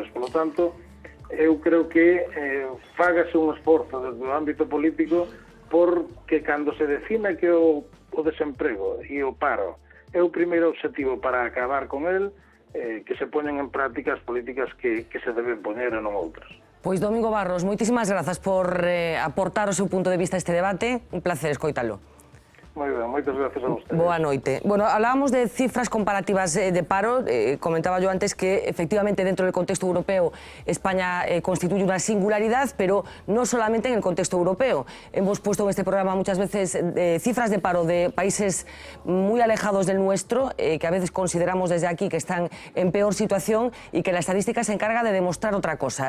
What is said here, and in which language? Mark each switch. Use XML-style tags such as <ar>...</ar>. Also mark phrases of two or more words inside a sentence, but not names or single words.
<gl>Por lo tanto, eu creo que fágase un esforzo desde o ámbito político porque cando se defina que o desemprego e o paro é o primeiro objetivo para acabar con el, que se poñen en práctica as políticas que se deben poñer e non outras. Pois Domingo Barros, moitísimas grazas por aportar o seu punto de vista a este debate. Un placer escoitalo. Moi ben, moitas gracias</gl> <es>a ustedes.</es> <gl>Boa noite.</gl> <es>Bueno, hablábamos de cifras comparativas de paro. Comentaba yo antes que efectivamente dentro del contexto europeo España constituye una singularidad, pero no solamente en el contexto europeo. Hemos puesto en este programa muchas veces cifras de paro de países muy alejados del nuestro, que a veces consideramos desde aquí que están en peor situación y que la estadística se encarga de demostrar otra cosa.</es>